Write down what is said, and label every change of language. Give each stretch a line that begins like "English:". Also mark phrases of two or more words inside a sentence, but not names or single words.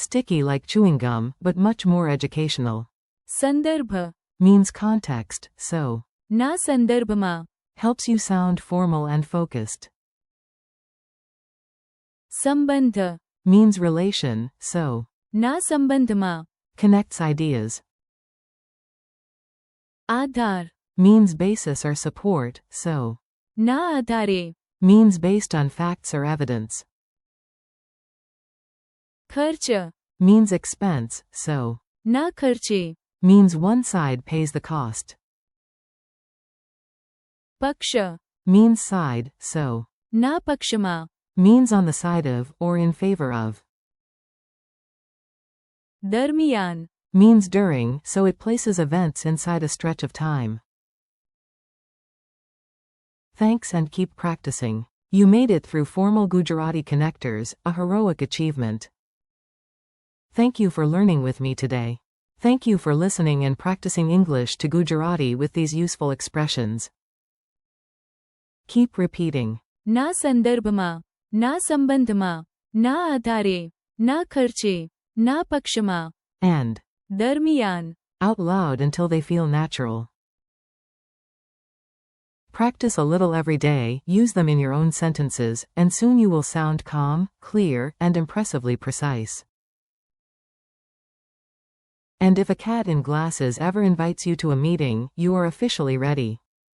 English: sticky like chewing gum, but much more educational.
Gujarati: સંદર્ભ
English: Means context, so.
Gujarati: ના સંદર્ભમાં.
English: Helps you sound formal and focused.
Gujarati: સંબંધ
English: Means relation, so.
Gujarati: ના સંબંધમાં.
English: Connects ideas.
Gujarati: આધાર
English: Means basis or support, so.
Gujarati: ના આધારે.
English: Means based on facts or evidence.
Gujarati: ખર્ચ
English: Means expense, so.
Gujarati: ના ખર્ચે.
English: Means one side pays the cost.
Gujarati: પક્ષ
English: Means side, so.
Gujarati: ના પક્ષમાં.
English: Means on the side of, or in favor of.
Gujarati: દરમિયાન
English: Means during, so it places events inside a stretch of time. Thanks and keep practicing. You made it through formal Gujarati connectors, a heroic achievement. Thank you for learning with me today. Thank you for listening and practicing English to Gujarati with these useful expressions. Keep repeating.
Gujarati: ના સંદર્ભમાં. ના સંબંધમાં. ના આધારે. ના ખર્ચે. ના પક્ષમાં.
English: And.
Gujarati: દરમિયાન.
English: Out loud until they feel natural. Practice a little every day, use them in your own sentences, and soon you will sound calm, clear, and impressively precise. And if a cat in glasses ever invites you to a meeting, you are officially ready.